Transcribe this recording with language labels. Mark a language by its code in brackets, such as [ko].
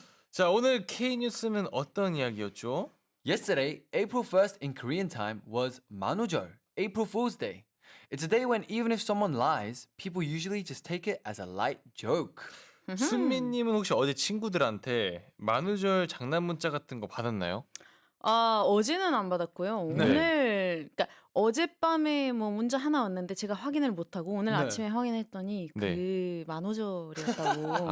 [ko] 자, 오늘 K-뉴스는 어떤 이야기였죠? [en] Yesterday, April 1st in Korean time was 만우절, April Fool's Day. It's a day when even if someone lies, people usually just take it as a light joke. [ko] 순미님은 혹시 어제 친구들한테 만우절 장난 문자 같은 거 받았나요? 어제는 안 받았고요. 네. 오늘 그러니까 어젯밤에 뭐 문자 하나 왔는데 제가 확인을 못 하고 오늘 네. 아침에 확인했더니 그 만우절이었다고.